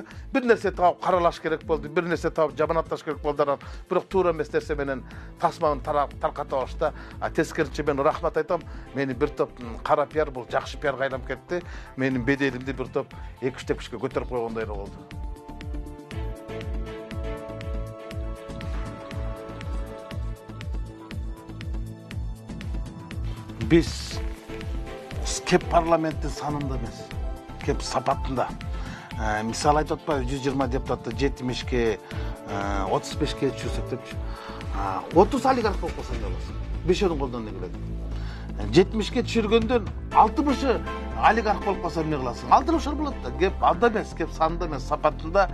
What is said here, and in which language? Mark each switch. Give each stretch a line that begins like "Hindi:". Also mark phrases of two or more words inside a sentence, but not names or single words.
Kyrgyz: Бир нерсе таап каралаш керек болду, бир нерсе таап жаманатташ керек болду. Бирок туура эмес нерсе менен тасманы тарката башта. Тескерисинче мен рахмат айтам. Мени бир топ кара пиар бул жакшы пиарга айланып кетти. Менин беделимди бир топ 2-3 тепкичке көтөрүп койгондой болду. Биз кеп парламенттин санында эмес, кеп сапатында. Misal айтып атпайбы 120 депутатты 70-ке, 35-ке түшүрсөк депчи. 30 олигарх болуп калса эмне болот? 5-өөдүн колдон эмне келет? 70-ке түшүргөндөн 60-ы олигарх болуп калса эмне кыласың? Алдыр ошол болот да. Кеп анда эмес, кеп санында эмес, сапатында.